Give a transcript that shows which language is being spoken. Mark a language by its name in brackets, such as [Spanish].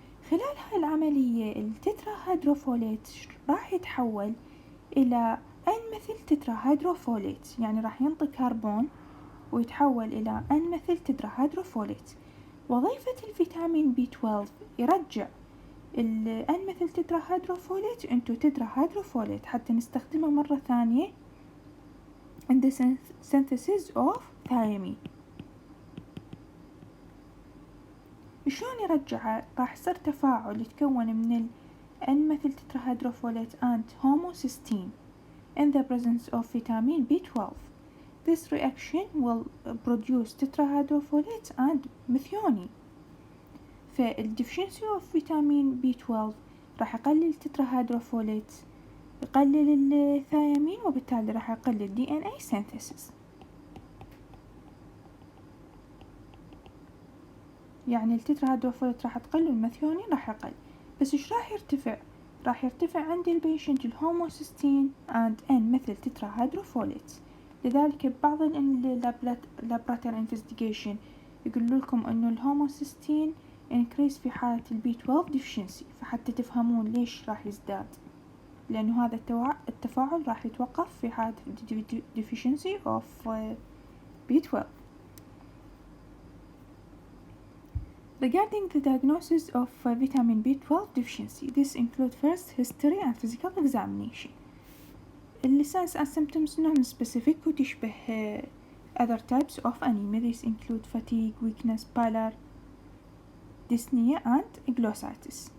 [Arabic] خلال هاي العملية التتراهيدروفوليت راح يتحول إلى N مثل تتراهيدروفوليت يعني راح ينطي كربون ويتحول إلى N مثل تتراهيدروفوليت. وظيفة الفيتامين B12 يرجع ال N مثل تتراهيدروفوليت into تتراهيدروفوليت حتى نستخدمه مرة ثانية [English] in the synthesis of thiamine. [Arabic] شلون يرجعه؟ راح يصير تفاعل يتكون من ال N مثل [English] tetrahydrofolate and homocysteine in the presence of vitamin B12. This reaction will produce tetrahydrofolate and methionine. [Arabic] فال [English] deficiency of vitamin B12 [Arabic] راح يقلل tetrahydrofolate يقلل الثيامين وبالتالي راح يقلل DNA synthesis. يعني التتراهيدروفوليت راح تقل والميثيونين راح يقل. بس إيش راح يرتفع؟ راح يرتفع عند البيشنت الهوموسيستين and N مثل تتراهيدروفوليت. لذلك ببعض اللابراتوري انفستيجيشن يقولوا لكم إنه الهوموسيستين increase في حالة البي 12 deficiency فحتى تفهمون ليش راح يزداد لأنه هذا التفاعل راح يتوقف في حالة deficiency of B12. [English] Regarding the diagnosis of vitamin B12 deficiency, this includes first history and physical examination. The signs and symptoms non-specific [Arabic] وتشبه [English] other types of anemia. These include fatigue, weakness, pallor, dyspnea and glossitis.